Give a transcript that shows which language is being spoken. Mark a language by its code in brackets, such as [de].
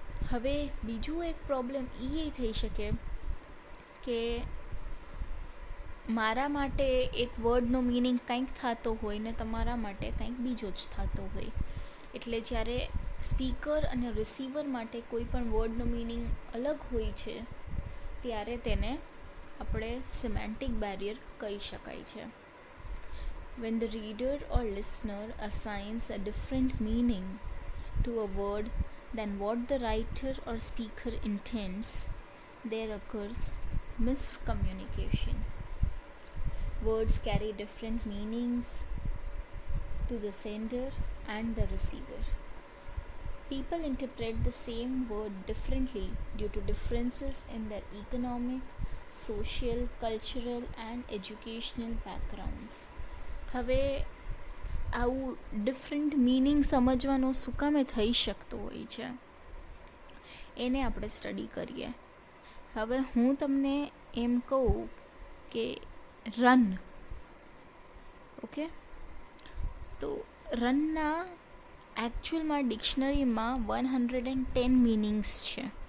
[gu] હવે બીજું એક પ્રોબ્લેમ એ થઈ શકે કે મારા માટે એક વર્ડનો મિનિંગ કંઈક થતો હોય ને તમારા માટે કંઈક બીજો જ થતો હોય. એટલે જ્યારે સ્પીકર અને રિસીવર માટે કોઈ પણ વર્ડનો મિનિંગ અલગ હોય છે ત્યારે તેને આપણે સિમેન્ટિક બેરિયર કહી શકાય છે. [en] When the reader or listener assigns a different meaning to a word than what the writer or speaker intends, there occurs miscommunication. Words carry different meanings to the sender and the receiver. People interpret the same word differently due to differences in their economic, social, cultural and educational backgrounds. [gu] હવે આવું different meaning સમજવાનો શું કામે થઈ શકતો હોય છે એને આપણે સ્ટડી કરીએ. હવે હું તમને એમ કહું કે રન, ઓકે, તો રનના એકચ્યુઅલમાં ડિક્શનરીમાં 110 મિનિંગ્સ છે.